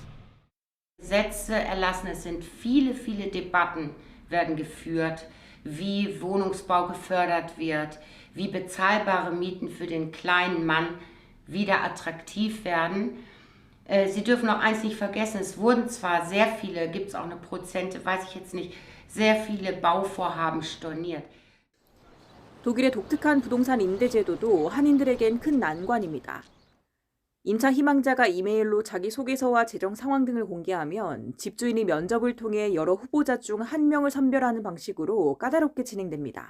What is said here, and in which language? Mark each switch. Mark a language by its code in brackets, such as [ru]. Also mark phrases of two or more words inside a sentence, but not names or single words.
[de] Gesetze erlassen, es sind viele Debatten werden geführt, wie Wohnungsbau gefördert wird, wie bezahlbare Mieten für den kleinen Mann wieder attraktiv werden. Sie dürfen auch eins nicht vergessen, es wurden zwar sehr viele, gibt es auch eine Prozente, weiß ich jetzt nicht, sehr viele Bauvorhaben storniert. [ko] 독일의 독특한 부동산 임대제도도 한인들에겐 큰 난관입니다. 임차 희망자가 이메일로 자기소개서와 재정 상황 등을 공개하면 집주인이 면접을 통해 여러 후보자 중 한 명을 선별하는 방식으로 까다롭게 진행됩니다.